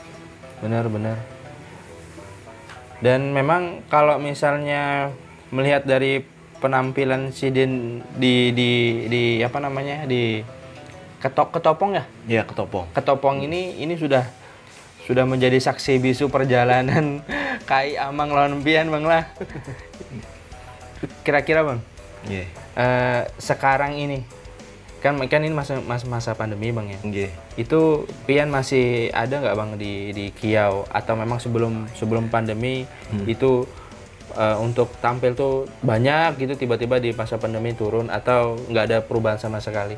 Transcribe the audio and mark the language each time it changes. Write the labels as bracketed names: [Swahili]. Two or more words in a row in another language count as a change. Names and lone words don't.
[Indonesian] Dan memang kalau misalnya melihat dari penampilan Sidin di apa namanya, di ketopong ya? Iya, ketopong. Ketopong ini sudah menjadi saksi bisu perjalanan KAI Amang lawan Pian bang lah. Kira-kira bang, sekarang ini kan ini masa pandemi bang ya. Itu Pian masih ada nggak bang di Kiau, atau memang sebelum pandemi itu untuk tampil tuh banyak gitu, tiba-tiba di masa pandemi turun, atau nggak ada perubahan sama sekali?